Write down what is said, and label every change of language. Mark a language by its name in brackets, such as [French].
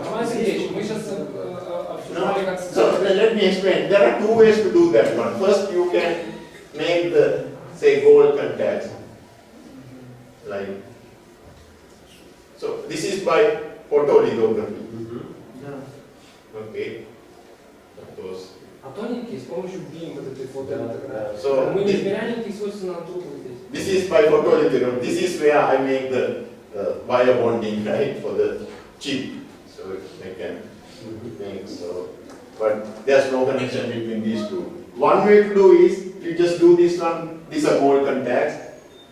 [Russian] Роман Сергеевич, мы сейчас обсуждали, как [English] so let me explain. There are two ways to do that one. First, you can make the, say, gold contacts. Like, so this is by photolithography. [Russian] Да. [English] Okay. Of course. [Russian] А тоненькие с помощью beam вот этой фотолитографии. [English] So [Russian] Мы не измеряем никаких свойств нанотрубок здесь. [English] this is by photolithography. This is where I make the wire bonding, right, for the chip. So I can make so. But there's no connection between these two. One way to do is you just do this one. These are gold contacts.